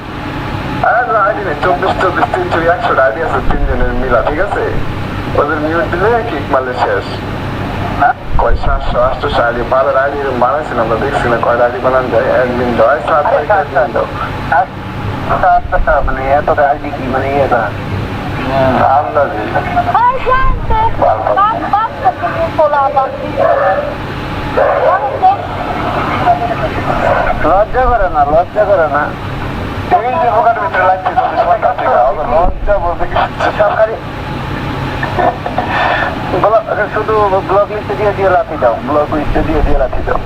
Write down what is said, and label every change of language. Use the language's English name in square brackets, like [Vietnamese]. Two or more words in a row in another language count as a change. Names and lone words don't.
[Bangla] আর আইডি নেই, 24 300 100 আইডি আছে তিনজনের মিলা, ঠিক আছে? ওদের মিউট দিলে কিক মারলে শেষ। কয় 700 800 আইডি বারো আইডি বানাইছিলাম, আমরা দেখছি না কয়টা আইডি বানানো যায়। অ্যাডমিন দাও 7 অ্যাডমিন দাও। আচ্ছা মানে এত আইডি কি মানে ইয়ে করা আন্দাজে [Portuguese] Hi, gente. Basta que me colava aqui. [Bangla] লজ্জা করে না, লজ্জা করে না। এই যে ওখান ভিতরে লাগছে লজ্জা বলতে কিছু সরকারি শুধু [English] block list [Bangla] দিয়ে লাথি দাও, [English] block list [Bangla] দিয়ে লাথি দাও।